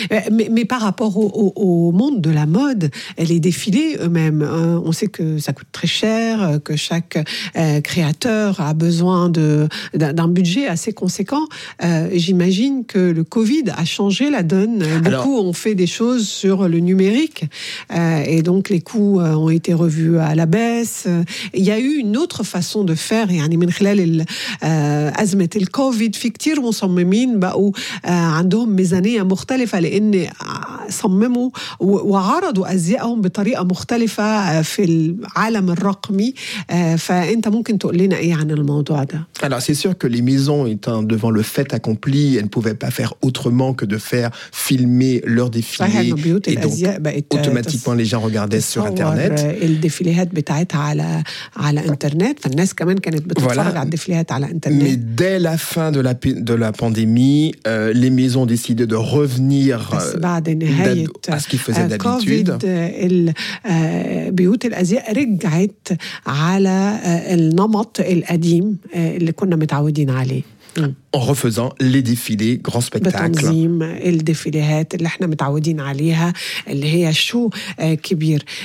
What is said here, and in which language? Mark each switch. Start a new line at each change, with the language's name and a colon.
French: Mais par rapport au monde de la mode, les défilés eux-mêmes, on sait que ça coûte très cher, que chaque créateur a besoin d'un budget assez conséquent. J'imagine que le Covid a changé la donne. Beaucoup ont fait des choses sur le numérique et donc les coûts ont été revus à la baisse. Il y a eu une autre façon de faire.
Arabic: Et من خلال الأزمة الكوفيد في كتير مصممين بقوا عندهم ميزانية مختلفة لأن صمموا وعرضوا أزياءهم بطريقة مختلفة في العالم الرقمي. فأنت ممكن تقول لنا إيه عن الموضوع ده؟
French: Alors c'est sûr que les maisons étant devant le fait accompli, elles ne pouvaient pas faire autrement que de faire filmer leur défilé.
Arabic: صحيح, البيوت الأزياء بقت
French: automatiquement les gens regardaient sur internet.
Arabic: الديفيليهات بتاعتها على internet. فالناس كمان كانت بتتفرج على الديفيليهات على internet.
French: Mais dès la fin de la pandémie, les maisons décidaient de revenir à ce qu'ils faisaient d'habitude.
Arabic: البيوت الأزياء رجعت على النمط القديم اللي كنا متعودين عليه.
French: En refaisant les défilés, grands spectacles.
Arabic: بتنظيم الديفيليهات اللي احنا متعودين عليها اللي هي شو كبير.